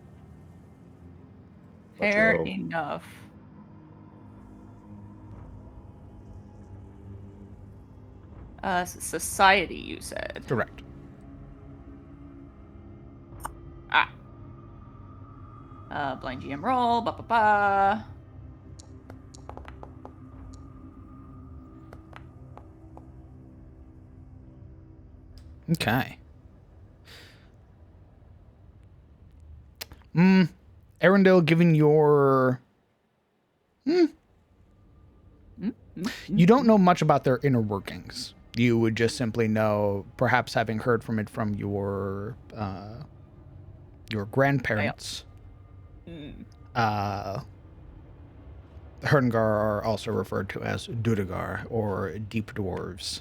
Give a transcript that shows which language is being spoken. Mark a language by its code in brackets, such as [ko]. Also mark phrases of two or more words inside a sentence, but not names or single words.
[en] Fair roll. enough. Society, you said. Correct. Blind GM roll. Ba ba ba. Okay. Erendil, given your... You don't know much about their inner workings. You would just simply know, perhaps having heard from it from your grandparents. Herngar are also referred to as Duergar, or deep dwarves.